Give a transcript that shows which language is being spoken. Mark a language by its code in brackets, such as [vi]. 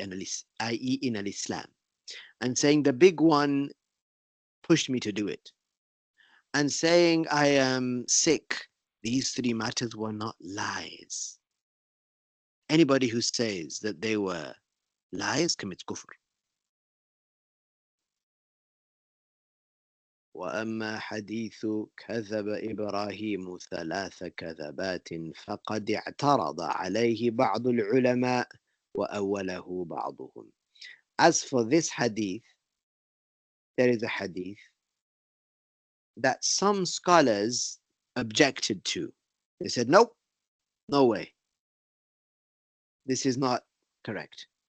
[en] in al-Islam, and saying the big one pushed me to do it, and saying I am sick, these three matters were not lies. Anybody who says that they were lies commits kufr. [ar] وأما حديث كذب إبراهيم ثلاث كذبات فقد اعترض عليه بعض العلماء وأوله بعضهم. [en] As for this hadith, there is a hadith that some scholars objected to. They said, nope, no way. This is not correct.